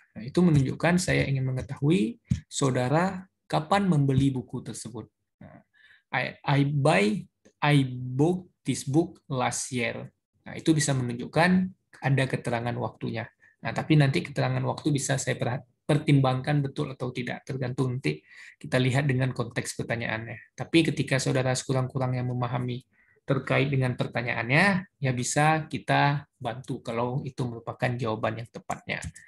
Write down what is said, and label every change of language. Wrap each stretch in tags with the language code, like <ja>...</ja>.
<id>Nah, itu menunjukkan saya ingin mengetahui saudara kapan membeli buku tersebut.</id> <en>Nah, I bought this book last year.</en> <id>Nah, itu bisa menunjukkan ada keterangan waktunya. Nah, tapi nanti keterangan waktu bisa saya pertimbangkan betul atau tidak, tergantung nanti kita lihat dengan konteks pertanyaannya. Tapi ketika saudara sekurang-kurangnya memahami terkait dengan pertanyaannya, ya bisa kita bantu kalau itu merupakan jawaban yang tepatnya.</id>